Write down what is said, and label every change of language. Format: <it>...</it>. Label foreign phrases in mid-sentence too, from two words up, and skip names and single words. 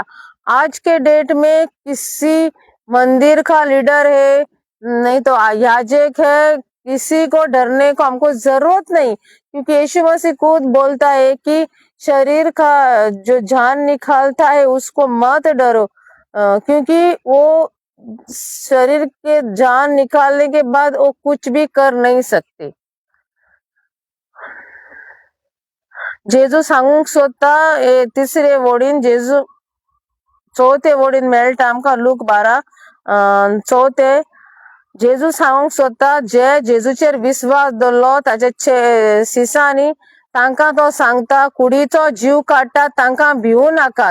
<hi>आज के डेट में किसी मंदिर का लीडर है नहीं तो याजक है, किसी को डरने को हमको जरूरत नहीं, क्योंकि यीशु मसीह खुद बोलता है कि शरीर का जो जान निकालता है उसको मत डरो, क्योंकि वो शरीर के जान निकालने के बाद वो कुछ भी कर नहीं सकते।</hi> <kok>जेजू सांगूंक सोदता तिसरे वोडीन जेजू चौथे वोडीन मेळटा आमकां लूक 12 चौथे, जेजू सांगूंक सोदता जे जेजूचेर विश्वास दवरलो ताच्या सिसांनी तांकां तो सांगता कुडीचो जीव काडटात तांकां भिवू नाकात.</kok>